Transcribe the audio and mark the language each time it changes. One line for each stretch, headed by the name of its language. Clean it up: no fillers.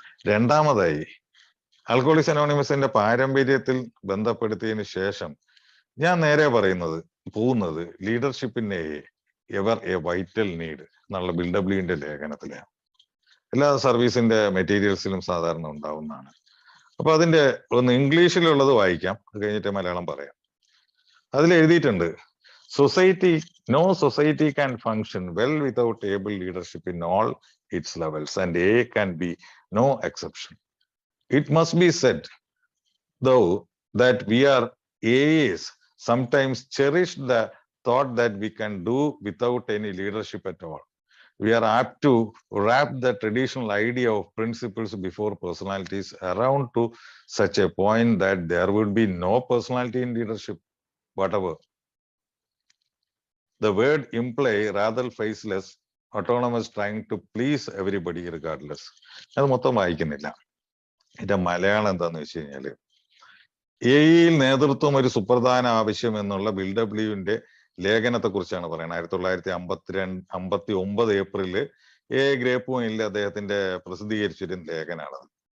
Malayalam: രണ്ടാമതായി, ആൽക്കഹോളിക്സ് അനോണിമസിന്റെ പാരമ്പര്യത്തിൽ ബന്ധപ്പെടുത്തിയതിന് ശേഷം ഞാൻ നേരെ പോകുന്നത് ലീഡർഷിപ്പിന്റെ എവർ എ വൈറ്റൽ നീഡ് എന്നുള്ള ബിൽഡബ്ല്യൂന്റെ ലേഖനത്തിലാണ്. എല്ലാ സർവീസിന്റെ മെറ്റീരിയൽസിലും സാധാരണ ഉണ്ടാവുന്നതാണ്. അപ്പൊ അതിന്റെ ഒന്ന് ഇംഗ്ലീഷിലുള്ളത് വായിക്കാം, അത് കഴിഞ്ഞിട്ട് മലയാളം പറയാം. അതിൽ എഴുതിയിട്ടുണ്ട്,
English: no society can function well without able leadership in all its levels, and A can be no exception. It must be said, though, that we are AAs sometimes cherish the thought that we can do without any leadership at all. We are apt to wrap the traditional idea of principles before personalities around to such a point that there would be no personality in leadership whatever. The word imply rather faceless, autonomous, trying to please everybody regardless.
Malayalam: അത് മൊത്തം വായിക്കുന്നില്ല. ഇതിന്റെ മലയാളം എന്താന്ന് വെച്ച് കഴിഞ്ഞാല്, എയിൽ നേതൃത്വം ഒരു സുപ്രധാന ആവശ്യം എന്നുള്ള ബിൽഡബ്ല്യൂന്റെ ലേഖനത്തെ കുറിച്ചാണ് പറയുന്നത്. 1959 ഏപ്രില് ഗ്രേപ്പ് വൈനിൽ അദ്ദേഹത്തിന്റെ പ്രസിദ്ധീകരിച്ചൊരു ലേഖനാണത്.